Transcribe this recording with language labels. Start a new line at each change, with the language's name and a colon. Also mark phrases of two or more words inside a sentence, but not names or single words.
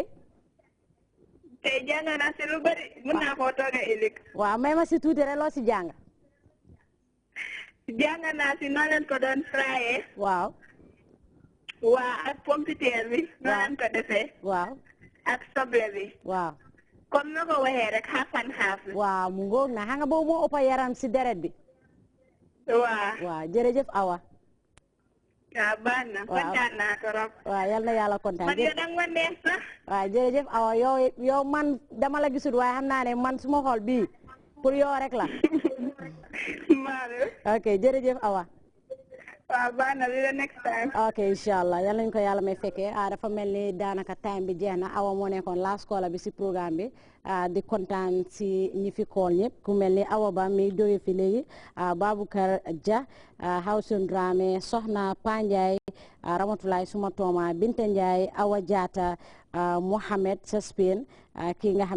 Wolof: tey jàng naa si lu bari mun naa koo tooga ëllëg. waaw may ma si tuuti rek loo si jàng. jàng naa si noo leen ko doon frayé. waaw. waa ak pompiteer bi. noo leen ko defee. waaw. ak soble bi. waaw. comme na ko waxee rek
English: half and half.
Wolof: waaw mu ngoog na xam nga boobu moo ëpp yaram si deret bi. waaw jërëjëf Awa. waaw baax na kontaan naa trop. waaw yal na yàlla kontaan. man yow danga ma neex sax. waaw jërëjëf Awa yow man dama la gisul waaye xam naa ne man suma xol bii pour yow rek la. ok jërëjëf Awa. waaw baax na li la
English: next time.
Wolof: ok inshallah yal nañu ko yàlla may fekkee dafa mel ni daanaka time bi jeex na Awa moo nekkoon
English: last caller
Wolof: bi si programme bi di kontaan si ñi fi call ñëpp ku mel ni Awa Ba mi jóge fi léegi Baboucar Dia Hawson Dramé Soxna Panjay Ramatulaay suma tooma Binta Ndiaye Awa Jaata Mohamed sa Spain kii nga xam